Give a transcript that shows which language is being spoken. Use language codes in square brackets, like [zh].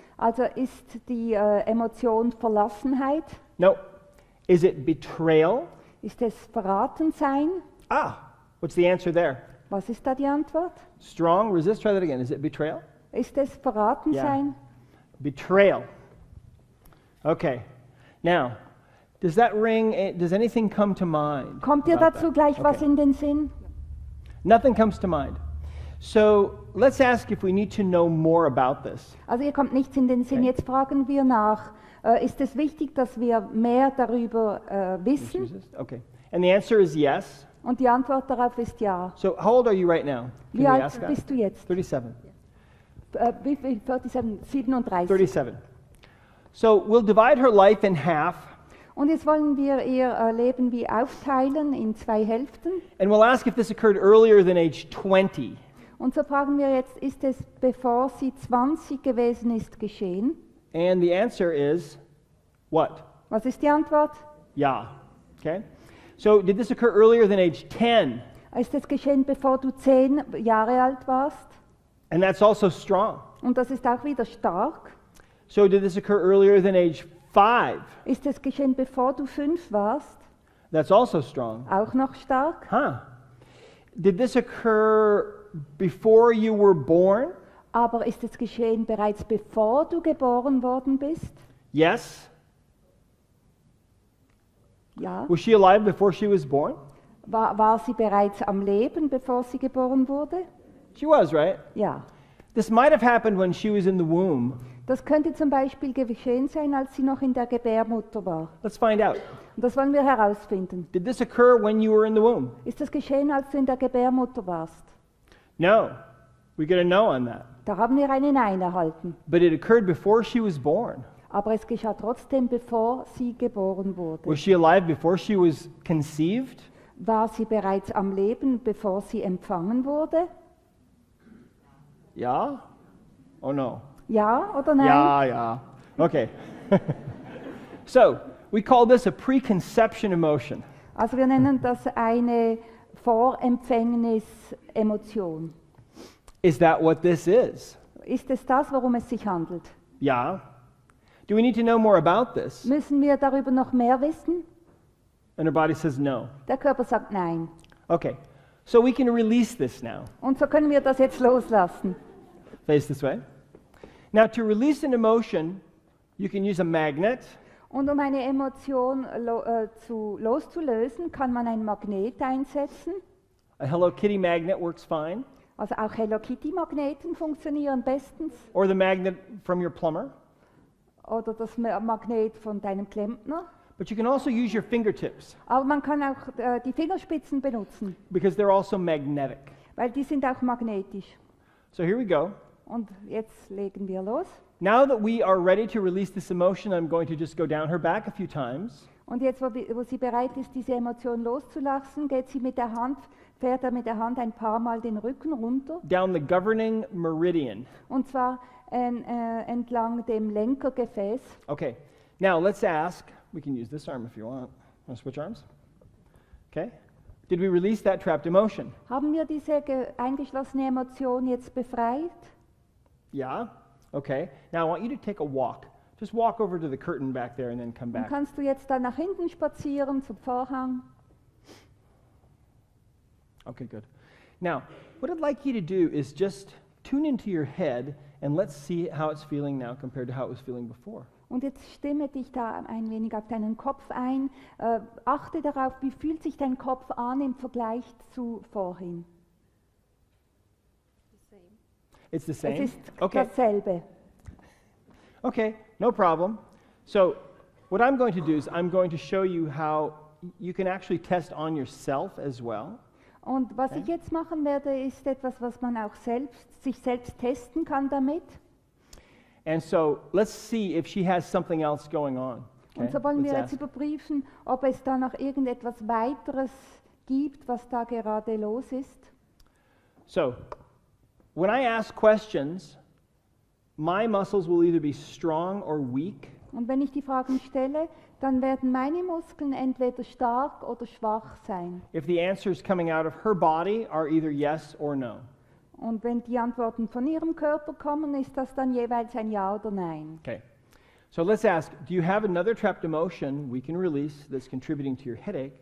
[de] Also ist die Emotion Verlassenheit? [en] No. Is it betrayal? [de] Ist es Verratensein? [en] Ah, what's the answer there? [de] Was ist da die Antwort? [en] Strong, resist, try that again. Is it betrayal? [de] Ist es Verratensein? [en] Betrayal. Okay. Now, does that ring, does anything come to mind? [de] Kommt dir [en] about [de] dazu [en] that? [de] gleich was [en] Okay. [de] in den Sinn? [en] Nothing comes to mind. So let's ask if we need to know more about this. [de] Also ihr kommt nichts in den Sinn. [en] Okay. [de] Jetzt fragen wir nach, ist es wichtig, dass wir mehr darüber wissen? [en] Resist? Okay. And the answer is yes. [de] Und die Antwort darauf ist ja. [en] So how old are you right now? Can [de] Wie [en] we [de] alt [en] ask that? [de] bist du jetzt? 37. Wie viel? 37, 37. 37. [en] So we'll divide her life in half, [de] Und jetzt wollen wir ihr Leben wie aufteilen in 2 Hälften. [en] and we'll ask if this occurred earlier than age 20. [de] Und so fragen wir jetzt, ist es, bevor sie 20 gewesen ist, geschehen? [en] And the answer is what? [de] Was ist die Antwort? [en] Yeah. Okay. So did this occur earlier than age 10? [de] Ist es geschehen, bevor du 10 Jahre alt warst? [en] And that's also strong. [de] Und das ist auch wieder stark. [en] So did this occur earlier than age 5? [de] Ist es geschehen, bevor du 5 warst? [en] That's also strong. [de] Auch noch stark. Huh. [en] Did this occur before you were born? [de] Aber ist es geschehen bereits bevor du geboren worden bist? [en] Yes. [de] Ja. [en] Was she alive before she was born? [de] War sie bereits am Leben, bevor sie geboren wurde? [en] She was, right? [de] Ja. [en] This might have happened when she was in the womb. [de] Das könnte zum Beispiel geschehen sein, als sie noch in der Gebärmutter war. [en] Let's find out. [de] Und das wollen wir herausfinden. [en] Did this occur when you were in the womb? [de] Ist das geschehen, als du in der Gebärmutter warst? [en] No. We get a no on that. [de] Da haben wir eine Nein erhalten. [en] But it occurred before she was born. [de] Aber es geschah trotzdem, bevor sie geboren wurde. [en] Was she alive before she was conceived? [de] War sie bereits am Leben, bevor sie empfangen wurde? [en] Yeah? Oh no. [de] Ja oder nein? [en] Yeah, yeah. Okay. So, we call this a preconception emotion. [de] Also wir nennen das eine Vorempfängnis-Emotion. [en] Is that what this is? [de] Ist es das, worum es sich handelt? [en] Yeah. Do we need to know more about this? [de] Müssen wir darüber noch mehr wissen? [en] And her body says no. [de] Der Körper sagt nein. [en] Okay. So we can release this now. [de] Und so können wir das jetzt loslassen. [en] Face this way. Now, to release an emotion, you can use a magnet, [de] Und um eine Emotion loszulösen, kann man ein Magnet einsetzen. [en] a Hello Kitty magnet works fine, [de] Also auch Hello Kitty Magneten funktionieren bestens. [en] or the magnet from your plumber. [de] Oder das Magnet von deinem Klempner. [en] But you can also use your fingertips [de] Aber man kann auch die Fingerspitzen benutzen, [en] because they're also magnetic. [de] weil die sind auch magnetisch. [en] So here we go. [de] Und jetzt legen wir los. [en] Now that we are ready to release this emotion, I'm going to just go down her back a few times. [de] Und jetzt, wo sie bereit ist, diese Emotion loszulassen, fährt er mit der Hand ein paar Mal den Rücken runter. [en] Down the governing meridian. [de] Und zwar entlang dem Lenkergefäß. [en] Okay, now let's ask, we can use this arm if you want. Want to switch arms? Okay. Did we release that trapped emotion? [de] Haben wir diese eingeschlossene Emotion jetzt befreit? [en] Yeah. Okay. Now I want you to take a walk. Just walk over to the curtain back there and then come [de] Dann [en] back. [de] kannst du jetzt dann nach hinten spazieren zum Vorhang. [en] Okay, good. Now, what I'd like you to do is just tune into your head and let's see how it's feeling now compared to how it was feeling before. [de] Und jetzt stimme dich da ein wenig auf deinen Kopf ein. Achte darauf, wie fühlt sich dein Kopf an im Vergleich zu vorhin. [en] The same. It's the same? [de] Es ist [en] Okay. [de] dasselbe. [en] Okay, no problem. So, what I'm going to do is I'm going to show you how you can actually test on yourself as well. [de] Und was ich jetzt machen werde, ist etwas, was man auch sich selbst testen kann damit. [en] And so, let's see if she has something else going on. Okay? [de] Und so wollen wir [en] Let's [de] jetzt [en] ask. [de] überprüfen, ob es da noch irgendetwas weiteres gibt, was da gerade los ist. [en] So, when I ask questions, my muscles will either be strong or weak. [de] Und wenn ich die Fragen stelle, dann werden meine Muskeln entweder stark oder schwach sein. [en] If the answers coming out of her body are either yes or no. [de] Und wenn die Antworten von ihrem Körper kommen, ist das dann jeweils ein Ja oder Nein. [en] Okay. So let's ask, do you have another trapped emotion we can release that's contributing to your headache?